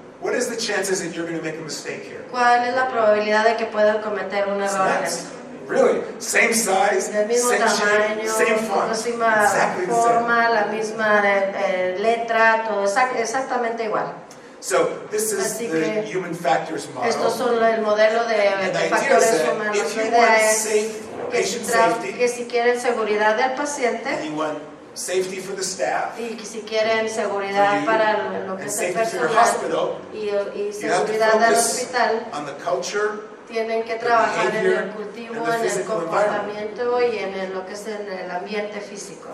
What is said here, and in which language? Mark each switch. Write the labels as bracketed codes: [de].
[en] What is the chances that you're going to make a mistake here? [es] ¿Cuál es la probabilidad de que puedan cometer un error en esto? [en] Really? Same size, [es] del mismo [en] same [es] tamaño, [en] shape, same font. [es] La misma forma, la misma letra, todo exactamente igual. [en] So this is the human factors model. [es] Estos son el modelo de factores humanos. La idea es que si quieren seguridad del paciente, [en] safety for the staff, [es] y si quieren seguridad para lo que es el personal y seguridad del hospital, tienen que trabajar en el cultivo, en el comportamiento y en lo que es el ambiente físico.